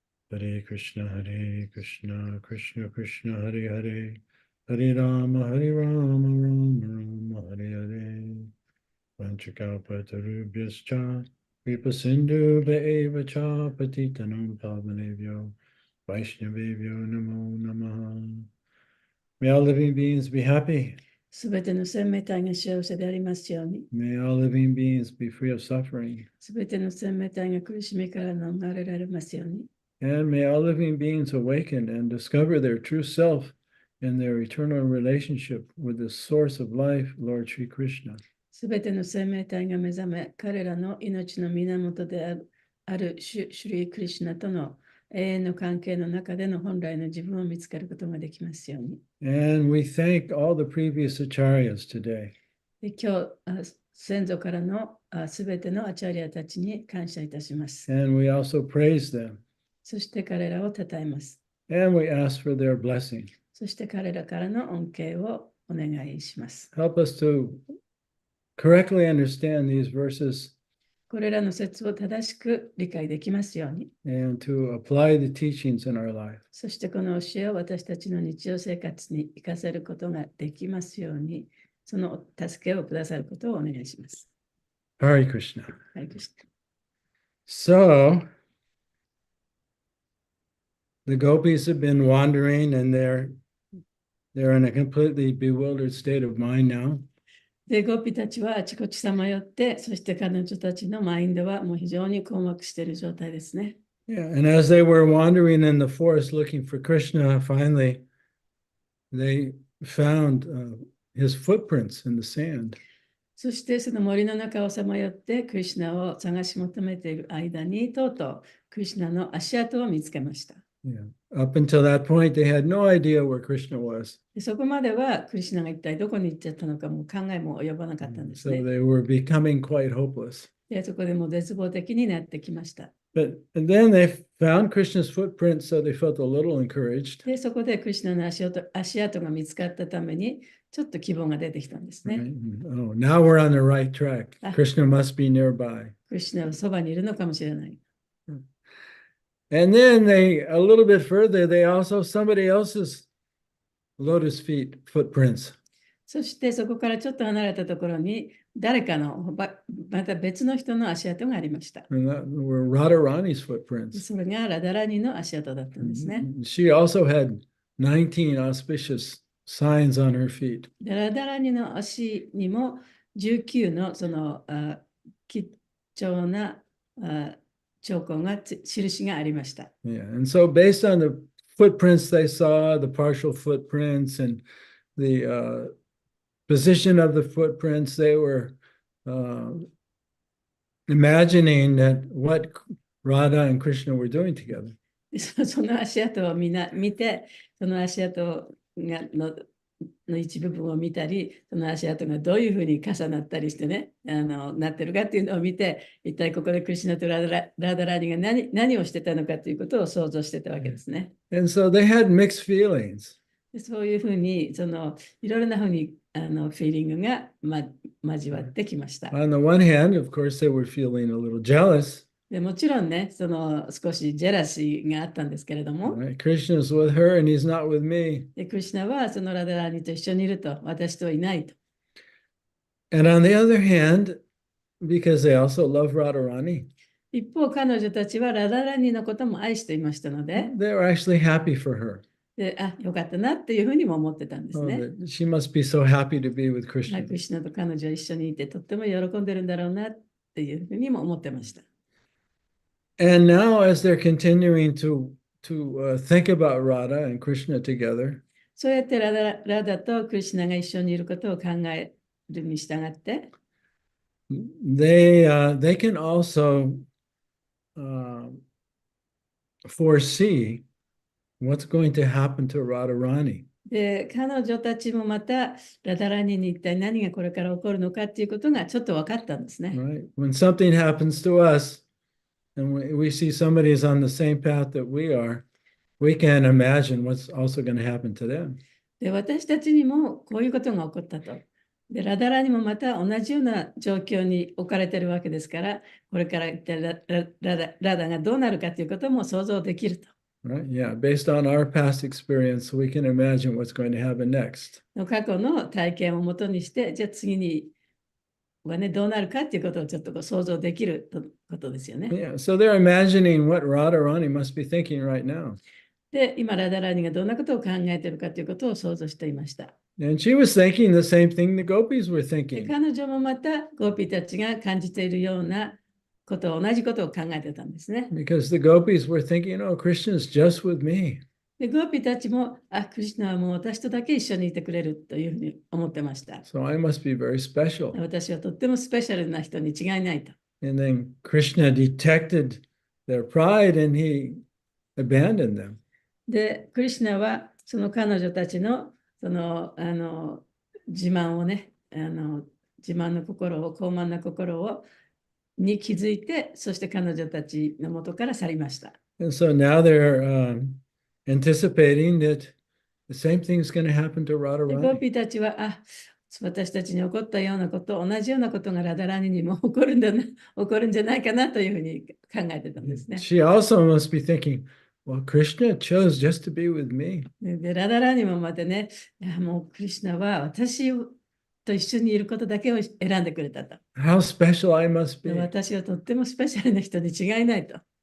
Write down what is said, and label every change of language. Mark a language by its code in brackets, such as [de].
[sa] Hare Krishna Krishna Krishna Hare Hare Hare Rama Rama Rama Hare Hare Vanchakalpatarubhyascha Kripa Sindhu Bhaivacha Patitanam Pavanebhyo Vaishnavebhyo Namo Namaha. [en] May all living beings be happy. [ja] すべての生命体が幸せでありますように。 [en] May all living beings be free of suffering. [ja] すべての生命体が苦しみから逃れられますように。 [en] And may all living beings awaken and discover their true self and their eternal relationship with the source of life, Lord Sri Krishna. [ja] すべての生命体が目覚め、彼らの命の源であるシュリー・クリシュナとの永遠の関係の中での本来の自分を見つけることができますように。 [en] And we thank all the previous acharyas today. [ja] で今日、先祖からのすべてのアチャリアたちに感謝いたします。 [en] And we also praise them. [ja] そして彼らを称えます。 [en] And we ask for their blessing. [ja] そして彼らからの恩恵をお願いします。 [en] Help us to correctly understand these verses [ja] これらの説を正しく理解できますように。 [en] and to apply the teachings in our life. [ja] そしてこの教えを私たちの日常生活に生かせることができますように、その助けをくださることをお願いします。 [sa] Hare Krishna. [ja] はい、クリス [en] So, the gopis have been wandering and they're in a completely bewildered state of mind now. [ja] で、ゴピたちはあちこちさまよって、そして彼女たちのマインドはもう非常に困惑している状態ですね。 [en] Yeah, and as they were wandering in the forest looking for Krishna, finally they found his footprints in the sand. [ja] そしてその森の中をさまよってクリシュナを探し求めている間にとうとうクリシュナの足跡を見つけました。 [en] Yeah. Up until that point, they had no idea where Krishna was. [ja] でそこまではクリシュナが一体どこに行っちゃったのかも考えも及ばなかったんです [en] So [ja] ね。 [en] they were becoming quite hopeless. [ja] でそこでもう絶望的になってきました。 [en] But and then they found Krishna's footprints, so they felt a little encouraged. [ja] でそこでクリシュナの足跡が見つかったためにちょっと希望が出てきたんですね。 [en] Right? Oh, now we're on the right track. Ah. Krishna must be nearby. [ja] クリシュナはそばにいるのかもしれない。 [en] And then a little bit further, they also somebody else's lotus feet footprints. [ja] そしてそこからちょっと離れたところに誰かのまた別の人の足跡がありました。 [en] And that were Radharani's [ja] で [en] footprints. [ja] それがラダラニの足跡だったんですね。 [en] She also had 19 auspicious signs on her feet. [ja] でラダラニの足にも19のその貴重な兆候が印がありました。 [en] Yeah. And so based on the footprints they saw, the partial footprints and the position of the footprints, they were imagining that what Radha and Krishna were doing together. [ja] でその足跡を見て、その足跡の一部分を見たり、その足跡がどういうふうに重なったりしてね、なってるかっていうのを見て、一体ここでクリシュナとラダラニが何をしてたのかということを想像してたわけですね。 [en] And so they had mixed feelings. [ja] でそういうふうにいろいろなふうにフィーリングが、交わってきました。 [en] On the one hand, of course, they were feeling a little jealous. [ja] でもちろんね、少しジェラシーがあったんですけれども、 [en] Right? Krishna's with her and he's not with me. [ja] でクリシュナはそのラダラニと一緒にいると、私とはいないと。 [en] And on the other hand, because they also love Radharani, [ja] 一方、彼女たちはラダラニのことも愛していましたので、 [en] they were actually happy for her. [ja] よかったなっていうふうにも思ってたんです Oh, ね。 [en] that she must be so happy to be with [ja] ク [en] Krishna. [ja] リシュナと彼女は一緒にいてとっても喜んでるんだろうなっていうふうにも思ってました。 [en] And now, as they're continuing to think about Radha and Krishna together, [ja] そうやってラダとクリシュナが一緒にいることを考えるに従って、 [en] they can also foresee what's going to happen to Radharani. [ja] で彼女たちもまたラダラニに一体何がこれから起こるのかっていうことがちょっと分かったんですね。 [en] Right? When something happens to us and we see somebody is on the same path that we are, we can imagine what's also going to happen to them. [ja] で私たちにもこういうことが起こったと。でラダラにもまた同じような状況に置かれているわけですから、これから一体ラダがどうなるかということも想像できると。 [en] Right? Yeah. Based on our past experience, we can imagine what's going to happen next. [ja] 過去の体験をもとにして、じゃあ次にはね、どうなるかっていうことをちょっと想像できることですよね。 [en] Yeah. So they're imagining what Radharani must be thinking right now. [ja] で、今、ラダラニがどんなことを考えているかということを想像していました。 [en] And she was thinking the same thing the gopis were [ja] で [en] thinking. [ja] 彼女もまたゴーピーたちが感じているようなことを同じことを考えてたんですね。 [en] Because the gopis were thinking, oh, Krishna is just with me. [ja] でゴーピーたちも、クリシュナはもう私とだけ一緒にいてくれるというふうに思ってました。 [en] So I must be very special. [ja] 私はとってもスペシャルな人に違いないと。 [en] And then Krishna detected their pride and he abandoned them. [ja] で、クリシュナはその彼女たちの自慢をね、自慢の心を、高慢な心をに気づいて、そして彼女たちの元から去りました。 [en] And so now they're anticipating that the same thing is going to happen to [ja] で、ゴー [en] Radharani. [ja] ピーたちは、私たちに起こったようなこと、同じようなことがラダラニにも起こるんじゃないかなというふうに考えてたんですね。 [en] She also must be thinking, well, Krishna chose just to be with me. [ja] で、ラダラニもまたね、もうクリシュナは私と一緒にいることだけを選んでくれたと。 [en] How special I must [ja] で [en] be. [ja] 私はとってもスペシャルな人に違いないと。